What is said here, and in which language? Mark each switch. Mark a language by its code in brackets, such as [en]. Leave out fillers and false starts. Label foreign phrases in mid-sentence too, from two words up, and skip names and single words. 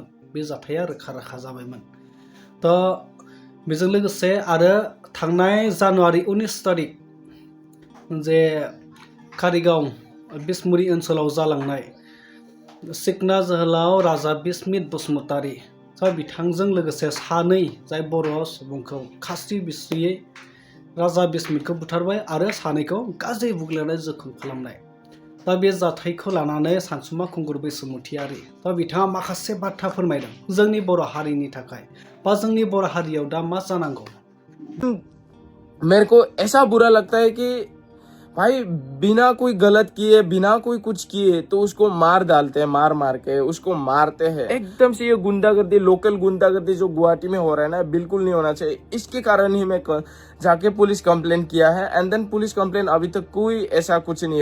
[brx] बे जाथाया रोखा रोखा जाबायमोन। थ' बेजों लोगोसे आरो थांनाय जानुवारि 19 तारिख जे कारिगाव बिसमुरि ओनसोलाव जालांनाय सिखना जोहोलाव राजा बिस्मित बसुमतारी बिथांजों लोगोसे सानै जाय बर' सुबुंखौ खास्रि बिस्रियै राजा बिस्मितखौ बुथारबाय आरो सानैखौ गाज्रि बुग्लिनाय जखम खालामनाय। दा बे जाथायखौ लानानै सानसुमा खुंगुर बैसोमुथियारि दा बिथाङा माखासे बाथ्रा फोरमायदों जोंनि बर' हारिनि थाखाय बा जोंनि बर' हारियाव दा मा जानांगौ। [hi] मेरे को ऐसा बुरा लगता है कि भाई बिना कोई गलत किए बिना कोई कुछ किए तो उसको मार डालते हैं, मार मार के उसको मारते हैं। एकदम से ये गुंडागर्दी, लोकल गुंडागर्दी जो गुवाहाटी में हो रहा है ना, बिल्कुल नहीं होना चाहिए। इसके कारण ही मैं जाके [en] police complaint [hi] किया है [en] and then police complaint [hi] अभी तक कोई ऐसा कुछ नहीं है।